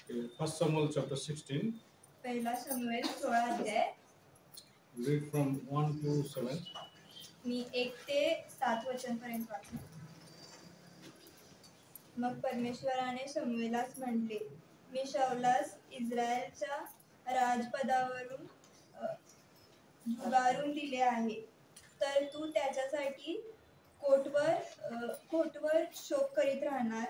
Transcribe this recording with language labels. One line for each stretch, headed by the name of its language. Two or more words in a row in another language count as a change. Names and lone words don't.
English: Okay, 1 Samuel chapter 16.
Marathi: पहिला शमूएल 16 अध्याय.
English: Read from 1 to 7.
Marathi: मी 1 ते 7 वचन पर्यंत वाचतो. मग परमेश्वराने शमूएलास म्हटले, मी शाऊलास इस्रायलच्या राजपदावरून झुगारून दिले आहे, तर तू त्याच्यासाठी कोटवर शोक करीत राहणार.